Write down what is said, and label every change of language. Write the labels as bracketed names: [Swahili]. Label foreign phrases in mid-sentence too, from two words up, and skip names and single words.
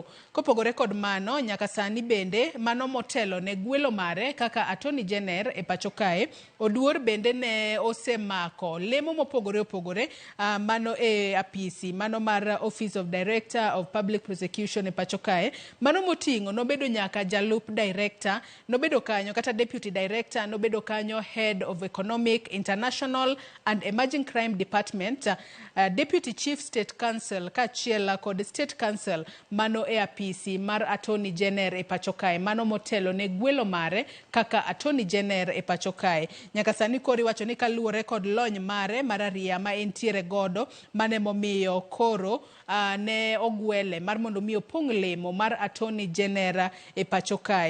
[Luo (Kenya and Tanzania)] Kopogore kod mano, nyaka sani bende mano motelo ne gwelo mare kaka Attorney General e pacho kae. Oduor bende ne osemako lemo mopogore opogore mano e apisi, mano mar Office of Director of Public Prosecution e pacho kae. Mano moting'o nobedo nyaka jalup director, nobedo kanyo kata [English] deputy director, [Luo (Kenya and Tanzania)] nobedo kanyo [English] head of economic, international and emerging crime department, deputy chief state counsel [Luo (Kenya and Tanzania)] kachiel kod [English] state counsel [Luo (Kenya and Tanzania)] mano e apisi mar Attorney General e pacho kae. Mano motelo ne gwelo mare kaka Attorney General e pacho kae. Nyaka sani kori wacho ni kaluwore kod lony mare mararia ma entiere godo mane momiyo koro ne ogwele mar mondo mi opong' lemo mar Attorney General e pacho kae.